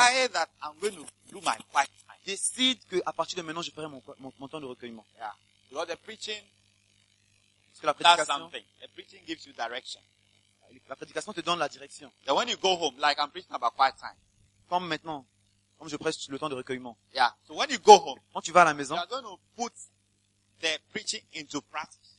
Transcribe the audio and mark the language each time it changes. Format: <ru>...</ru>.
<en>Decide that I'm going to do my quiet time.</en> <fr>Décide que à partir de maintenant je ferai mon temps de recueillement.</fr> <en>Yeah. You got the preaching.</en> <fr>La prédication,</fr> <en>the preaching gives you direction.</en> <fr>La prédication te donne la direction.</fr> <en>That when you go home, like I'm preaching about quiet time.</en> <fr>Comme maintenant, comme je prêche le temps de recueillement.</fr> <en>Yeah. So when you go home,</en> <fr>quand tu vas à la maison,</fr> <en>you are going to put the preaching into practice.</en>